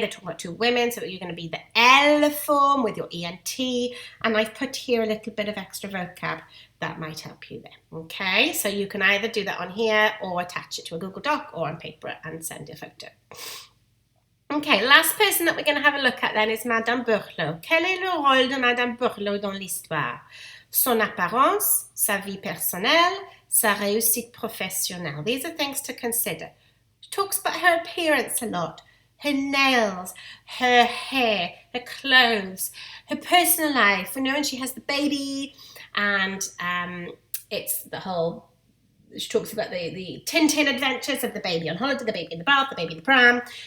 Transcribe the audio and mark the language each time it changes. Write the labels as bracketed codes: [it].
[en] They're talking about 2 women, so you're going to be the L form with your ENT. And I've put here a little bit of extra vocab that might help you there. Okay, so you can either do that on here or attach it to a Google Doc or on paper and send a photo. Okay, last person that we're going to have a look at then is Madame Burlot. [fr] Quel est le rôle de Madame Burlot dans l'histoire? Son apparence, sa vie personnelle, sa réussite professionnelle. [en] These are things to consider. She talks about her appearance a lot. Her nails, her hair, her clothes, her personal life. We know when she has the baby and it's the whole, she talks about the Tintin adventures of the baby on holiday, the baby in the bath, the baby in the pram.